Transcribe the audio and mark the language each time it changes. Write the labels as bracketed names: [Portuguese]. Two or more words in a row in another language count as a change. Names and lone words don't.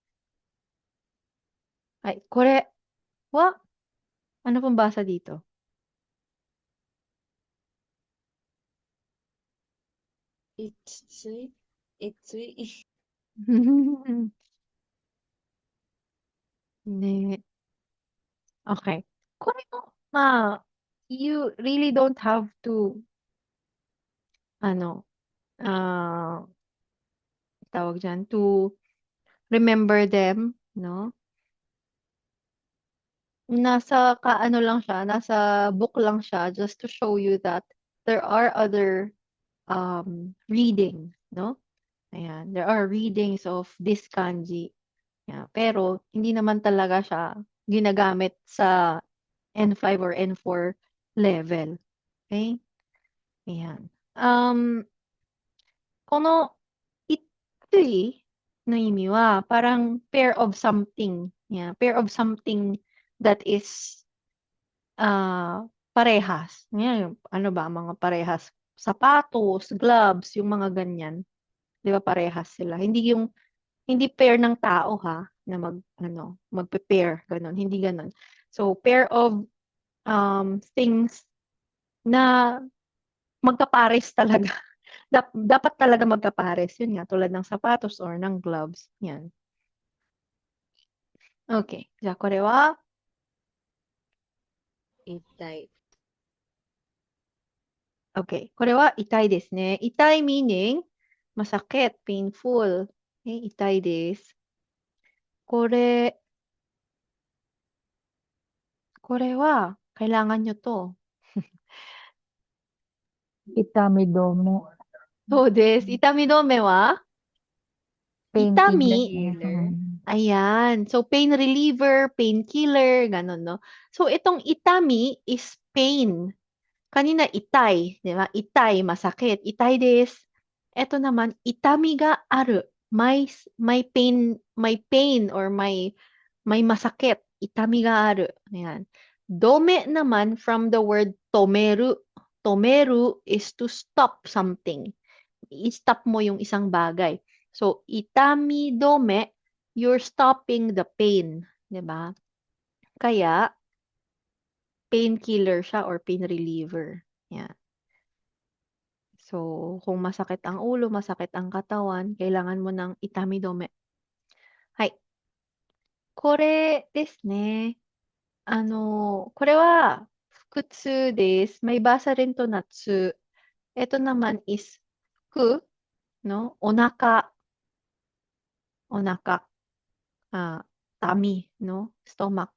[Filipino] Ay, [Japanese] これは, [Filipino] ano pong basa dito? [Japanese] Itsui. Itsui. Ne. Okay. これも, [English] you really don't have to, [Filipino] ano, ah, tawag dyan, [English] to remember them, no? [Filipino] Ano lang siya, nasa book lang siya [English] just to show you that there are other reading, [Filipino] no? [English] Ayan, there are readings of this kanji. Yeah, [Filipino] pero hindi naman talaga siya ginagamit sa [English] N5 or N4 level. [Japanese] Okay? Ayan. この一対の意味は parang [English] pair of something. Yeah, pair of something that is parehas. [Filipino] Yan, ano ba, mga parehas. Sapatos, gloves, yung mga ganyan. Di ba parehas sila? Hindi pair ng tao ha, na magpe-pair, ganun. Hindi ganun. So, [English] pair of things [Filipino] na magkapares talaga. Dapat talaga magkapares. Yun nga, tulad ng sapatos or ng gloves. Yan. [Japanese] Okay. じゃあ、これは Itai. Okay. これは痛いですね。 [Filipino] 痛い meaning masakit, painful. [Japanese] Okay, 痛いです。これは [Filipino] kailangan nyo to. [Japanese] Itamidome. そうです。痛み止めは [English] Painkiller. [Japanese] Itami. [English] Healer. [Filipino] Ayan. [English] So, pain reliever, painkiller, [Filipino] ganun, no? So, itong itami [English] is pain. [Filipino] Kanina, itay. Di ba? Itay, masakit. [Japanese] 痛いです. [Filipino] Ito naman, [Japanese] 痛みがある. [Filipino] May pain or may masakit. [Japanese] 痛みがある. [Filipino] Ayan. Dome naman [English] from the word [Filipino] tomeru. [English] Tomeru is to stop something. [Filipino] I-stop mo yung isang bagay. [English] So, itami dome, you're stopping the pain. [Filipino] 'Di ba? Kaya, painkiller siya [English] or pain reliever. [Filipino] Yan. So, kung masakit ang ulo, masakit ang katawan, kailangan mo ng itamidome. [Japanese] Hai. これですね。これは、腹痛です。 [Filipino] May basa rin to na tsu. [Japanese] Ito naman is, ku, no? [English] Onaka. Ah, tummy, no? Stomach.